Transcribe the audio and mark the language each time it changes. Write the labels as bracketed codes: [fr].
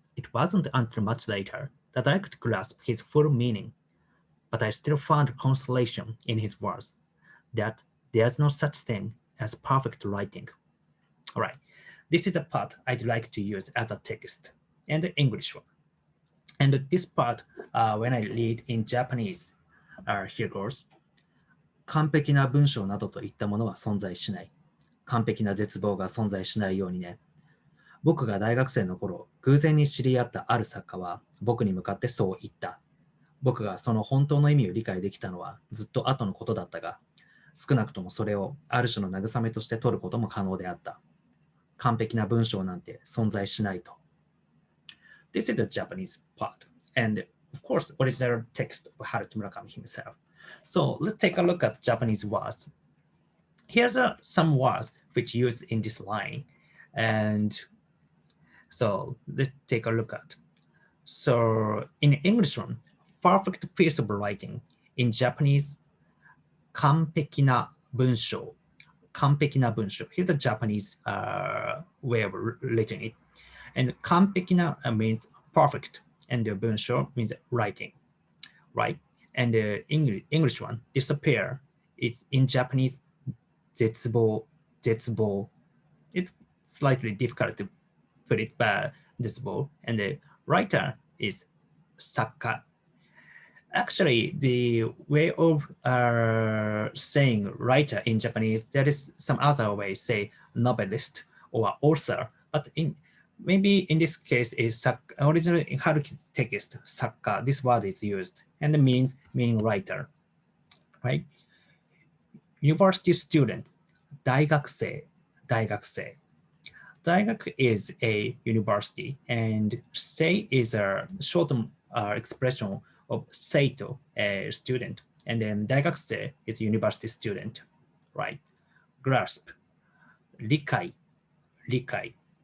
[en] It wasn't until much later that I could grasp his full meaning, but I still found consolation in his words that there's no such thing as perfect writing. All right, this is a part I'd like to use as a text and the English one. And this part, when I read in Japanese, here goes. [ja] 完璧な文章などといったものは存在しない。完璧な絶望が存在しないようにね。僕が大学生の頃、偶然に知り合ったある作家は僕に向かってそう言った。僕がその本当の意味を理解できたのはずっと後のことだったが、少なくともそれをある種の慰めとして取ることも可能であった。完璧な文章なんて存在しないと。 [en] This is the Japanese part. And of course, original text of Haruki Murakami himself. So let's take a look at Japanese words. Here's some words which used in this line. And so let's take a look at. So in English one, perfect piece of writing. In Japanese, [ja] 完璧な文章。完璧な文章。 [en] Here's the Japanese way of writing it. And 完璧なmeans perfect. And the 文章 means writing. Right? And the English one, disappear, is in Japanese, 絶望。 [ja] 絶望。 [en] It's slightly difficult to put it, but 絶望. And the writer is 作家。 Actually, the way of saying writer in Japanese, there is some other way, say novelist or author, but maybe in this case is originally in Haruki's text, 作家, this word is used and it meaning writer, right? University student, 大学生, 大学生. 大学 is a university and sei is a short expression of seito, a student, and then 大学生 is university student, right? [ja] Grasp, 理解, 理解.